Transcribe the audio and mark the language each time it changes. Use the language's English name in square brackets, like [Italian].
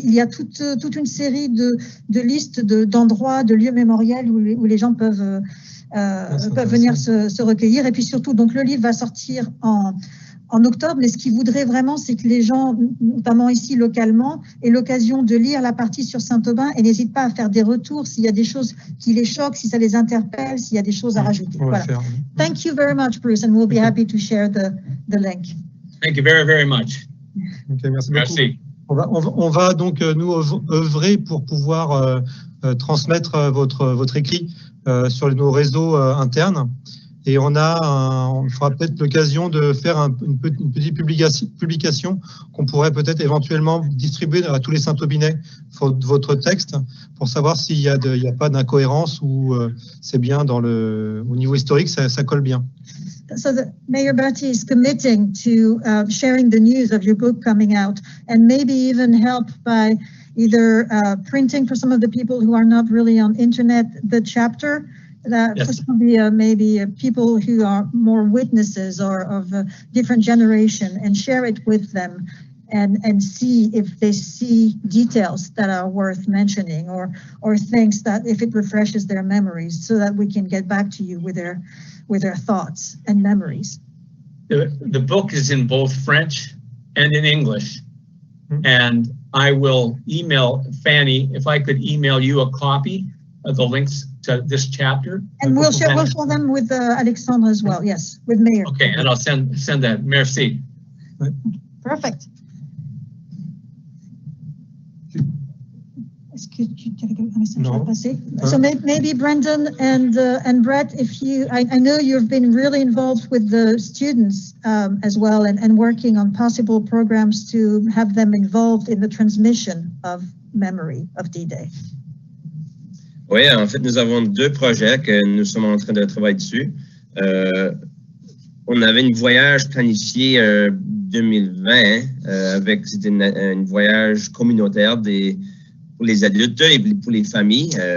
[French] Il y a toute une série de listes d'endroits, de lieux mémoriels où les gens peuvent venir se recueillir. Et puis surtout, donc le livre va sortir en octobre, mais ce qu'il voudrait vraiment, c'est que les gens, notamment ici localement, aient l'occasion de lire la partie sur Saint-Aubin et n'hésitent pas à faire des retours s'il y a des choses qui les choquent, si ça les interpelle, s'il y a des choses à rajouter. Voilà. [English] Thank you very much, Bruce, and we'll be happy to share the link. Thank you very, very much. [French] Okay, merci beaucoup. On va donc nous œuvrer pour pouvoir transmettre votre écrit sur nos réseaux internes. Et on fera peut-être l'occasion de faire une petite publication qu'on pourrait peut-être éventuellement distribuer à tous les Saint-Aubinais votre texte pour savoir s'il y a pas d'incohérence ou c'est bien au niveau historique, ça colle bien. [English] So Mayor Batty is committing to sharing the news of your book coming out, and maybe even help by either printing for some of the people who are not really on internet the chapter. For some maybe people who are more witnesses or of a different generation, and share it with them and see if they see details that are worth mentioning or things that if it refreshes their memories, so that we can get back to you with their thoughts and memories. The book is in both French and in English, and I will email Fanny, if I could email you a copy of the links to this chapter. And we'll share them with Alexandre as well, yes, with Mayor. Okay, and I'll send that. [French] Merci. [English] Perfect. [French] Est-ce que tu avais un message à passer? [English] So maybe Brendan and Brett, I know you've been really involved with the students as well, and working on possible programs to have them involved in the transmission of memory of D-Day. [French] Oui, en fait, nous avons 2 projets que nous sommes en train de travailler dessus. On avait un voyage planifié 2020 avec un voyage communautaire pour les adultes et pour les familles.